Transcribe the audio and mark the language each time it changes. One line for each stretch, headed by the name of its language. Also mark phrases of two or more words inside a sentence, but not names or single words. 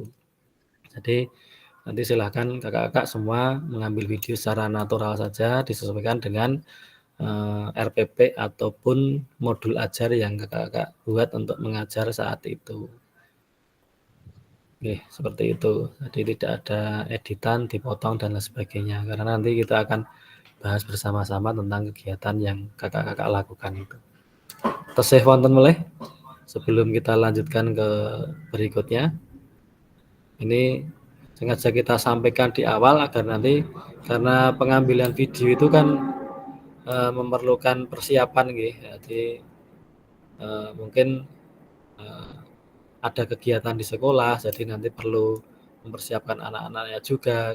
Indonesian: Jadi nanti silakan kakak-kakak semua mengambil video secara natural saja disesuaikan dengan RPP ataupun modul ajar yang kakak-kakak buat untuk mengajar saat itu. Oke, seperti itu. Jadi tidak ada editan, dipotong dan lain sebagainya. Karena nanti kita akan bahas bersama-sama tentang kegiatan yang kakak-kakak lakukan itu.
Javanese: Tesih wonten melih
Indonesian: sebelum kita lanjutkan ke berikutnya. Ini sengaja kita sampaikan di awal agar nanti karena pengambilan video itu kan memerlukan persiapan nggih. Jadi mungkin ada kegiatan di sekolah, jadi nanti perlu mempersiapkan anak-anaknya juga.